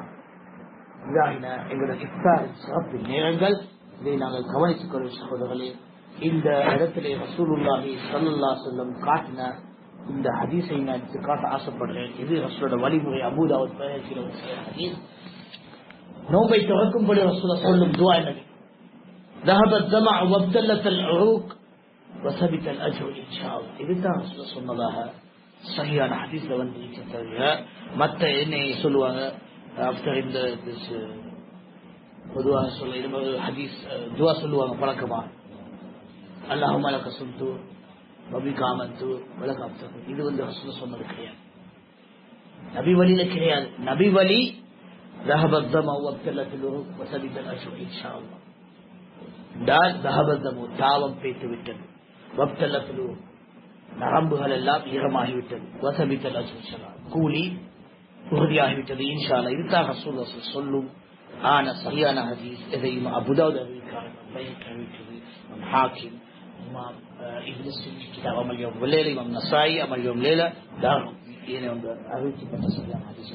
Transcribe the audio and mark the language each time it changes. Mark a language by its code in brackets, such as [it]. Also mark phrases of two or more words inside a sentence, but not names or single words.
[ta] இதாகின எங்களுடைய இஃப்தாரின் சிறப்பு நேரங்கள். இதை நாங்கள் கவனித்துக் கொள்ளும் சகோதரர்களே. இந்த இடத்திலே [ar] رسول الله صلى الله عليه وسلم [ta] காட்டின இந்த ஹதீஸை நான் காட்ட ஆசைப்படுறேன். இது ரசூலோட வழிமுறை. அபூ தாவூத் ஹதீஸ். நோம்பை துறக்கும் பொழுது ரசூலுல்லாஹ் சொல்லும் துவா என்னது? [ar] ذهب الدمع وابتلت العروق وثبت الاجر ان شاء الله. [ta] இதுதான் ரசூலுல்லாஹ் சொன்னதாக சரியான ஹதீஸ்ல வந்திருக்கிறது. மத்த என்ன சொல்லுவாங்க ஆஃப்டர் இந்த பொதுவாக சொல்ல இது ஹதீஸ் துவா சொல்லுவாங்க பழக்கமா, [ar] اللهم لك صمت وبك آمنت ولك أفطرت. [ta] இது ரசூலுல்லாஹ் சொன்னது கிடையாது, நபி வழியில கிடையாது. நபி வழி [ar] ذهب الدمع وابتلت العروق وثبت الاجر ان شاء الله. [ta] தாவம் பேத்து விட்டது, வப்தல்லத்திலு நரம்புகள் எல்லாம் ஈரமாகிவிட்டது, வசபித்தல் கூலி உறுதியாகிவிட்டது [ar] إن شاء الله. [ta] இதுதான் ரசூலுல்லாஹ் சொல்லும் ஆன சரியான ஹதீஸ். எதையும் அபூ தாவூத் அறிவிக்கிறது, ஹாக்கிம், இமாம் இப்னு சின்னி கிதாப் அமல் யௌம் வல் லைல, இமாம் நஸாயி அமல் யௌம் லைல அறிவிக்கப்பட்ட சரியான ஹதீஸ்.